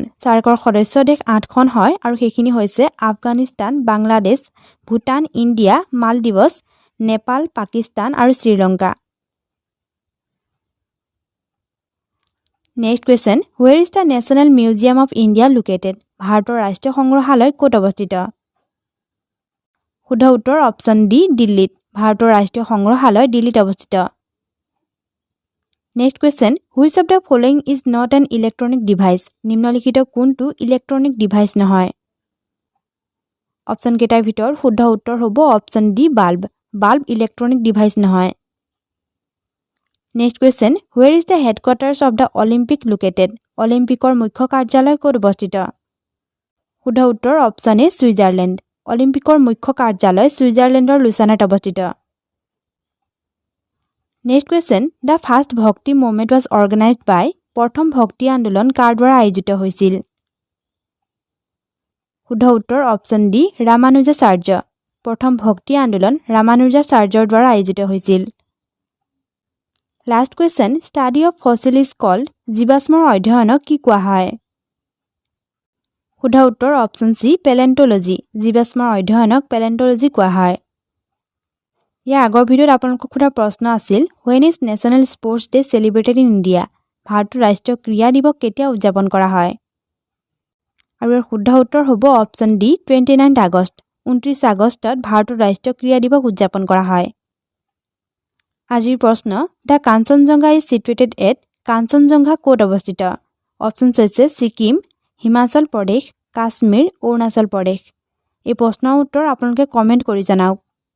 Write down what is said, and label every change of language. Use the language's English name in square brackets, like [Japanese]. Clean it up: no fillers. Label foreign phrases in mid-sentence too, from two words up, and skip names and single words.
[Assamese] SAARCৰ সদস্য দেশ 8খন হয় আৰু সেইখিনি হৈছে আফগানিস্তান, বাংলাদেশ, ভূটান, ইণ্ডিয়া, মালদ্বীপছ, নেপাল, পাকিস্তান আৰু শ্ৰীলংকা। [English] Next question, where is the National Museum of India located? [Assamese] ভাৰতৰ ৰাষ্ট্ৰীয় সংগ্ৰহালয় ক'ত অৱস্থিত? শুদ্ধ উত্তৰ [English] option D [Assamese] দিল্লীত। ভাৰতৰ ৰাষ্ট্ৰীয় সংগ্ৰহালয় দিল্লীত অৱস্থিত। [English] Next question, which of the following is not an electronic device? [Assamese] নিম্নলিখিত কোনটো [English] electronic device [Assamese] নহয়? অপচন কেইটাৰ ভিতৰত শুদ্ধ উত্তৰ হ'ব [English] option D [Assamese] বাল্ব। বাল্ব [English] electronic device [Assamese] নহয়। [English] Next question, where is the headquarters of the Olympic located? [Assamese] অলিম্পিকৰ মুখ্য কাৰ্যালয় ক'ত অৱস্থিত? শুদ্ধ উত্তৰ [English] option A [Assamese] ছুইজাৰলেণ্ড। অলিম্পিকৰ মুখ্য কাৰ্যালয় ছুইজাৰলেণ্ডৰ লুচানত অৱস্থিত। [English] Next question, the first Bhakti movement was organized by [Assamese] প্ৰথম ভক্তি আন্দোলন কাৰ দ্বাৰা আয়োজিত হৈছিল শুদ্ধ উত্তৰ [English] option D [Assamese] ৰামানুজাচাৰ্য প্ৰথম ভক্তি আন্দোলন ৰামানুজাচাৰ্যৰ দ্বাৰা আয়োজিত হৈছিল লাষ্ট [English] question study of fossil is called [Assamese] জীৱাশ্মৰ অধ্যয়নক কি কোৱা হয় শুদ্ধ উত্তৰ [English] option C [Assamese] পেলেণ্টলজি জীৱাশ্মৰ অধ্যয়নক পেলেণ্টলজি কোৱা হয় ইয়াৰ আগৰ ভিডিঅ'ত আপোনালোকক সোধা প্ৰশ্ন আছিল [English] when is national sports day celebrated in India [Assamese] ভাৰতৰ ৰাষ্ট্ৰীয় ক্ৰীড়া দিৱস কেতিয়া উদযাপন কৰা হয় আৰু ইয়াৰ শুদ্ধ উত্তৰ হ'ব [English] option D [Assamese] 29 আগষ্ট 29 আগষ্টত ভাৰতৰ ৰাষ্ট্ৰীয় ক্ৰীড়া দিৱস উদযাপন কৰা হয় আজিৰ প্ৰশ্ন [English] the Kanchenjunga is situated at [Assamese] কাঞ্চনজংঘা ক'ত অৱস্থিত অপচন হৈছে ছিকিম হিমাচল প্ৰদেশ কাশ্মীৰ অৰুণাচল প্ৰদেশ এই প্ৰশ্নৰ উত্তৰ আপোনালোকে কমেন্ট কৰি জনাওক